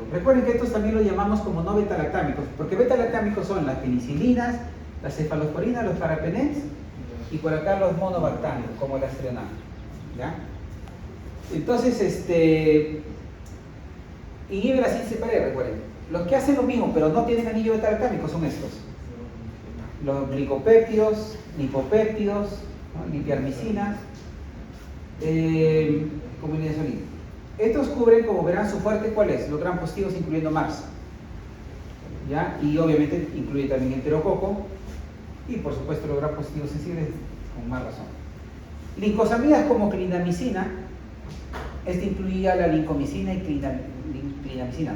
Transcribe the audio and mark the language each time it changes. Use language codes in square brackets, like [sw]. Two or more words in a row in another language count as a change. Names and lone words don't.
[es] Recuerden que estos también los llamamos como no beta-lactámicos, porque beta-lactámicos son las penicilinas, las cefalosporinas, los parapenens y por acá los monobactámicos, como el astreonam. ¿Ya? Entonces, inhibe la síntesis pared, recuerden. Los que hacen lo mismo, pero no tienen anillo beta-lactámico son estos. Los glicopéptidos, lipopéptidos, ¿no? Lipiarmicinas, combinacionina. Estos cubren, como verán, su fuerte, ¿cuál es? Los gram positivos, incluyendo MARSA. ¿Ya? Y obviamente incluye también enterococo y, por supuesto, los gram positivos sensibles, con más razón. Lincosamidas como clindamicina, este incluía la lincomicina y clindamicina, ¿no?